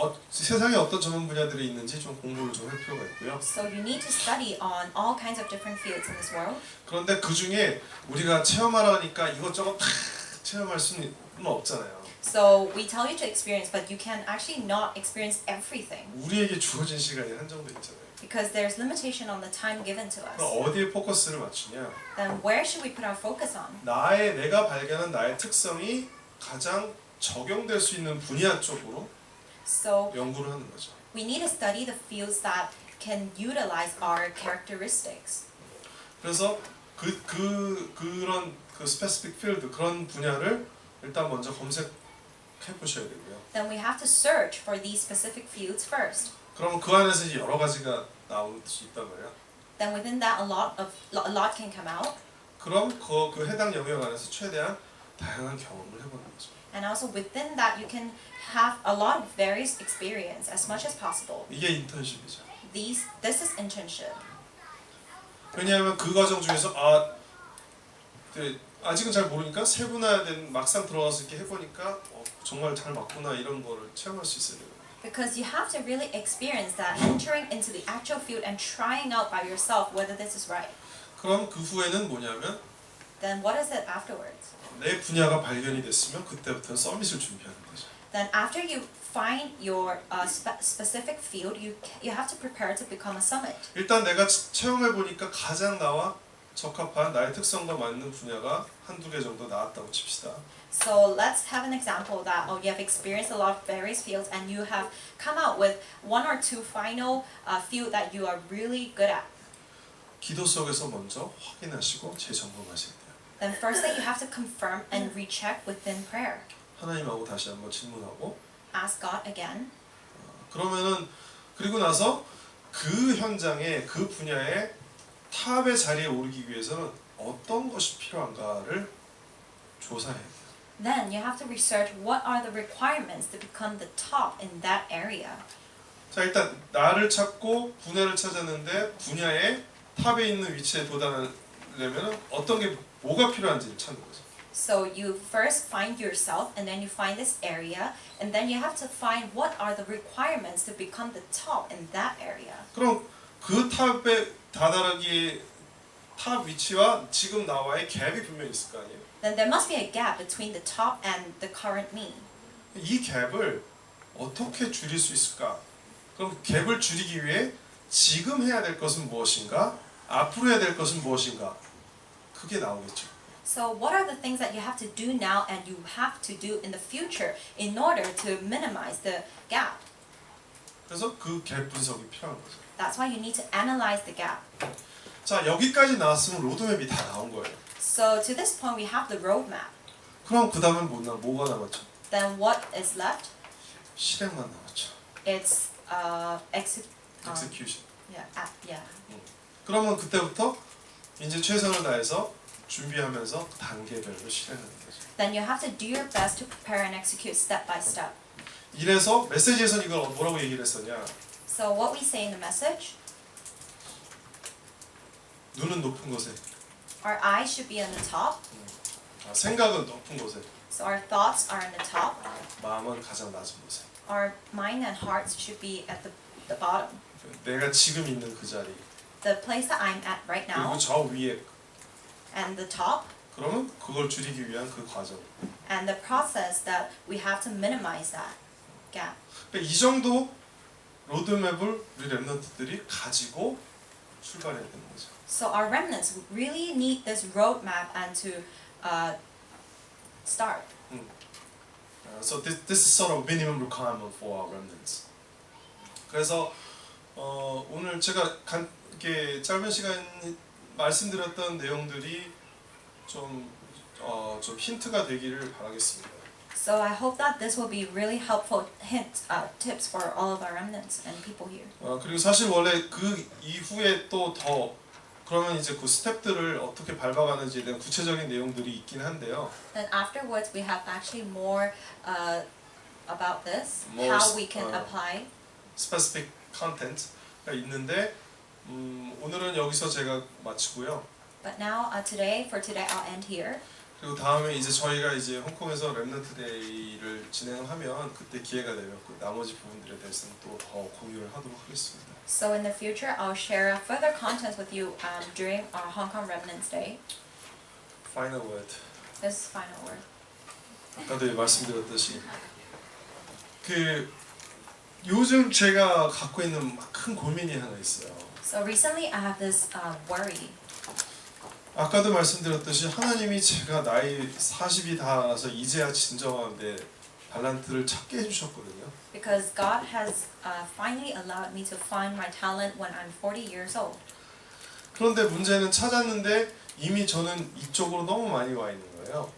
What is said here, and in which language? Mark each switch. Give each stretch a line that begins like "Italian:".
Korean: 세상에 어떤 전문 분야들이 있는지 좀 공부를 좀 할 필요가 있고요.
English: So you need to study on all kinds of different fields in this world.
Korean: 그런데 그 중에 우리가 체험하라니까 이것저것 다 체험할 수는 없잖아요.
English: So we tell you to experience, but you can actually not experience everything
Korean: 우리에게 주어진 시간이 한정돼 있잖아요.
English: because there's limitation on the time given to us.
Korean: 그럼 어디에 포커스를 맞추냐?
English: Then where should we put our focus on?
Korean: 내가 발견한 나의 특성이 가장 적용될 수 있는 분야 쪽으로
English: So
Korean: 연구를 하는 거죠.
English: we need to study the fields that can utilize our characteristics.
Korean: 그래서 그런
English: specific field
Korean: 그런 분야를 일단 먼저 검색해 보셔야 되고요.
English: Then we have to search for these specific fields first.
Korean: 그럼 그 안에서 이제 여러 가지가 나올 수 있단 말이야.
English: Then within that a lot can come out.
Korean: 그럼 그 해당 영역 안에서 최대한 다양한 경험을 해보는 거죠.
English: And also within that you can have a lot of various experience as much as possible.
Korean: 이게 인턴십이죠.
English: This is internship.
Korean: 왜냐하면 그 과정 중에서 아직은 잘 모르니까 세분화된 막상 들어가서 이렇게 해보니까 정말 잘 맞구나 이런 거를 체험할 수 있어야 돼요.
English: Because you have to really experience that entering into the actual field and trying out by yourself whether this is right.
Korean: 그럼 그 후에는 뭐냐면
English: Then what is it afterwards?
Korean: 내 분야가 발견이 됐으면 그때부터는 서밋을 준비하는 거죠.
English: Then after you find your specific field, you have to prepare to become a summit.
Korean: 일단 내가 체험해 보니까 가장 나와 적합한 나의 특성과 맞는 분야가 한두 개 정도 나왔다고 칩시다.
English: So let's have an example that you have experienced a lot of various fields and you have come out with one or two final field that you are really good at.
Korean: 기도 속에서 먼저 확인하시고 재점검하셔야 돼요.
English: Then firstly you have to confirm and recheck within prayer.
Korean: 하나님하고 다시 한번 질문하고
English: Ask God again.
Korean: 그러면은 그리고 나서 그 현장에 그 분야에 탑의 자리에 오르기 위해서는 어떤 것이 필요한가를 조사해야 돼요.
English: Then you have to research what are the requirements to become the top in that area.
Korean: 자, 일단 나를 찾고 분야를 찾았는데 분야의 탑에 있는 위치에 도달하려면 어떤 게 뭐가 필요한지를 찾는 거죠.
English: So you first find yourself and then you find this area and then you have to find what are the requirements to become the top in that area.
Korean: 그럼 그 탑에 다다르기 탑 위치와 지금 나와의 갭이 분명히 있을 거 아니에요.
English: Then there must be a gap between the top and the current me.
Korean: 이 갭을 어떻게 줄일 수 있을까? 그럼 갭을 줄이기 위해 지금 해야 될 것은 무엇인가? 앞으로 해야 될 것은 무엇인가? 그게 나오겠죠.
English: So what are the things that you have to do now and you have to do in the future in order to minimize the gap?
Korean: 그래서 그 갭 분석이 필요한 거죠.
English: That's why you need to analyze the gap.
Korean: 자, 여기까지 나왔으면 로드맵이 다 나온 거예요.
English: So to this point we have the roadmap.
Korean: 그럼 그 다음에 뭐가 남았죠?
English: Then what is left?
Korean: 실행만 남았죠.
English: It's execution. yeah.
Korean: 그러면 그때부터 이제 최선을 다해서 준비하면서 단계별로 실행하는 거죠.
English: Then you have to do your best to prepare and execute step by step.
Korean: 이래서 메시지에서는 이걸 뭐라고 얘기를 했었냐?
English: So what we say in the message,
Korean: 눈은 높은 곳에,
English: our eyes should be on the top.
Korean: 생각은 높은 곳에,
English: So our thoughts are on the top.
Korean: 마음은 가장 낮은 곳에.
English: Our mind and hearts should be at the bottom.
Korean: 내가 지금 있는 그 자리,
English: The place that I'm at right
Korean: 그리고
English: now
Korean: 저 위에,
English: and the top
Korean: 그러면 그걸 줄이기 위한 그 과정.
English: and the process that we have to minimize that gap.
Korean: 그러니까 이 정도 로드맵을 우리 렘넌트들이 가지고 출발해야 되는 거죠. So our remnants really need this roadmap and to start.
English: So this is sort of minimum requirement for our remnants.
Korean: 그래서 오늘 제가 이렇게 짧은 시간이지만 말씀드렸던 내용들이 좀 힌트가 되기를 바라겠습니다.
English: So I hope that this will be really helpful tips for all of our remnants and people here.
Korean: 그리고 사실 원래 그 이후에 또 더 그러면 이제 그 스텝들을 어떻게 밟아가는지에 대한 구체적인 내용들이 있긴 한데요.
English: Then afterwards we have actually more about this, More how we can apply. specific content
Korean: 가 있는데 오늘은 여기서 제가 마치고요.
English: But now for today I'll end here.
Korean: 그리고 다음에 이제 저희가 이제 홍콩에서 렘넌트 데이를 진행하면 그때 기회가 되면 그 나머지 부분들에 대해서는 또 더 공유를 하도록 하겠습니다.
English: So in the future I'll share further content with you during our Hong Kong Remnants Day. Final word. This final word.
Korean: 아까도 말씀드렸듯이 그 요즘 제가 갖고 있는 큰 고민이 하나 있어요.
English: So recently I have this worry.
Korean: 아까도 말씀드렸듯이 하나님이 제가 나이 40이 닿아서 이제야 진정한 내 달란트를 찾게 해주셨거든요.
English: Because God has finally allowed me to find my talent when I'm 40 years old.
Korean: 그런데 문제는 찾았는데 이미 저는 이쪽으로 너무 많이 와 있는 거예요.